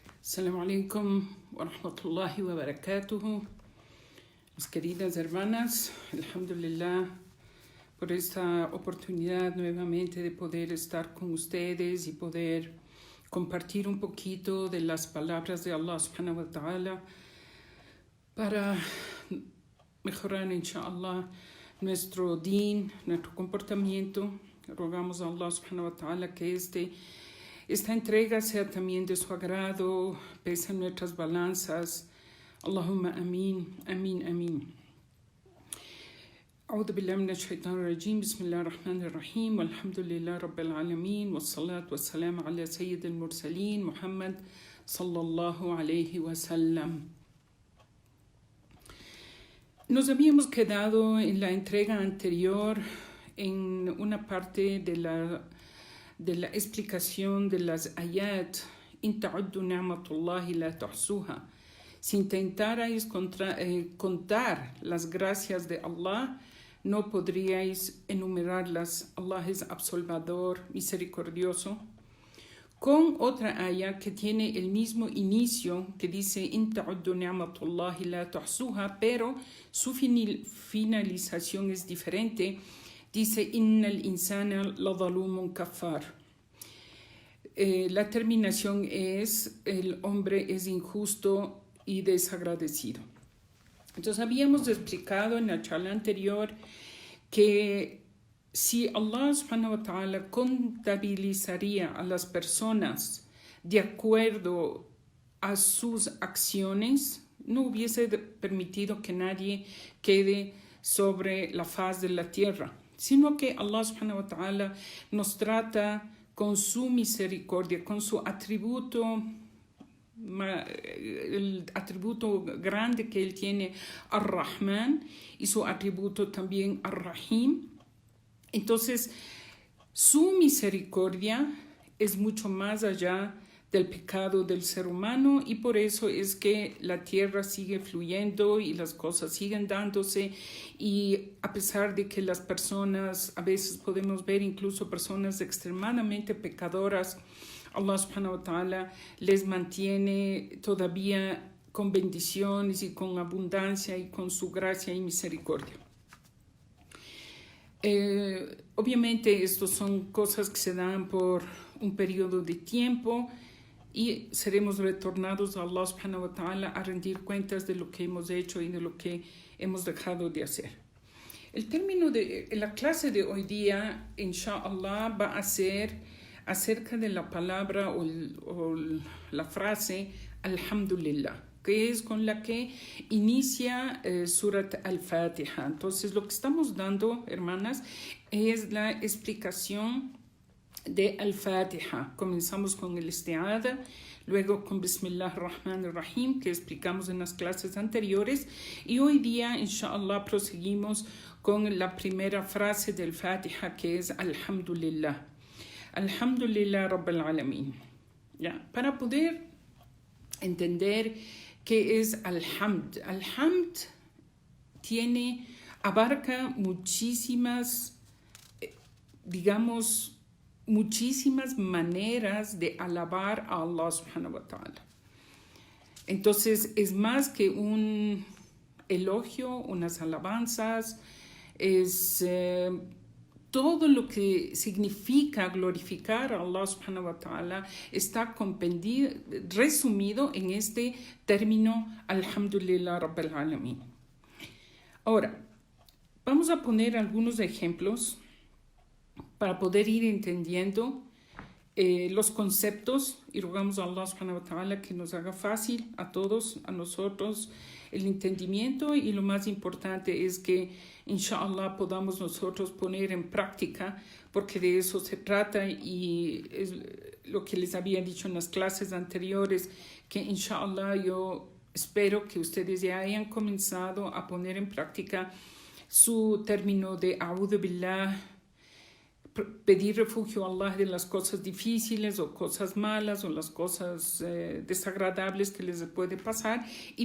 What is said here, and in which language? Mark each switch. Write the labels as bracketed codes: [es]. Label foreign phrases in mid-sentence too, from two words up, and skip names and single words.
[ar] السلام عليكم ورحمة الله وبركاته. [es] Mis queridas hermanas, alhamdulillah por esta oportunidad nuevamente de poder estar con ustedes y poder compartir un poquito de las palabras de [ar] الله سبحانه وتعالى [es] para mejorar, inshallah, nuestro din, nuestro comportamiento. Rogamos a [ar] الله سبحانه وتعالى [es] que esta entrega sea también de su agrado, pesa nuestras balanzas. [ar] اللهم آمين، آمين، آمين. أعوذ بالله من الشيطان الرجيم بسم الله الرحمن الرحيم والحمد لله رب العالمين والصلاة والسلام على سيد المرسلين محمد صلى الله عليه وسلم. [es] Nos habíamos quedado en la entrega anterior en una parte de la explicación de las ayat [ar] إن تعدوا نعمة الله لا تحصوها. [es] Si intentarais contar las gracias de Allah, no podríais enumerarlas. Allah es absolvador, misericordioso. Con otra ayat que tiene el mismo inicio, que dice [ar] إن تعدوا نعمة الله لا تحصوها, [es] pero su finalización es diferente. Dice [ar] إن الإنسان لظلوم كفار. [es] La terminación es el hombre es injusto y desagradecido. Entonces habíamos explicado en la charla anterior que si [ar] الله سبحانه وتعالى [es] contabilizaría a las personas de acuerdo a sus acciones, no hubiese permitido que nadie quede sobre la faz de la tierra, sino que [ar] الله سبحانه وتعالى [es] nos trata con su misericordia, con su atributo, el atributo grande que Él tiene, Ar-Rahman, y su atributo también Ar-Rahim. Entonces, su misericordia es mucho más allá del pecado del ser humano y por eso es que la tierra sigue fluyendo y las cosas siguen dándose, y a pesar de que las personas, a veces podemos ver incluso personas extremadamente pecadoras, [ar] الله سبحانه وتعالى [es] les mantiene todavía con bendiciones y con abundancia y con su gracia y misericordia. Obviamente estas son cosas que se dan por un periodo de tiempo y seremos retornados a [ar] الله سبحانه وتعالى [es] a rendir cuentas de lo que hemos hecho y de lo que hemos dejado de hacer. El término de la clase de hoy día, inshallah, va a ser acerca de la palabra o la frase alhamdulillah, que es con la que inicia Surat al-Fatiha. Entonces lo que estamos dando, hermanas, es la explicación de al-Fatiha. Comenzamos con el isti'adha, luego con [ar] بسم الله الرحمن الرحيم, [es] que explicamos en las clases anteriores, y hoy día, inshallah, proseguimos con la primera frase del Fatiha, que es Alhamdulillah. [ar] الحمد لله رب العالمين. [es] ¿Ya? Para poder entender qué es Alhamd. Alhamd abarca muchísimas, muchísimas maneras de alabar a [ar] الله سبحانه وتعالى. [es] Entonces es más que un elogio, unas alabanzas, es todo lo que significa glorificar a [ar] الله سبحانه وتعالى [es] está resumido en este término [ar] الحمد لله رب العالمين. [es] Ahora, vamos a poner algunos ejemplos para poder ir entendiendo los conceptos, y rogamos a [ar] الله سبحانه وتعالى [es] que nos haga fácil a todos, a nosotros, el entendimiento, y lo más importante es que inshallah podamos nosotros poner en práctica, porque de eso se trata, y es lo que les había dicho en las clases anteriores, que inshallah yo espero que ustedes ya hayan comenzado a poner en práctica su término de [ar] أعوذ بالله, [es] pedir refugio a Allah de las cosas difíciles o cosas malas o las cosas desagradables que les puede pasar, y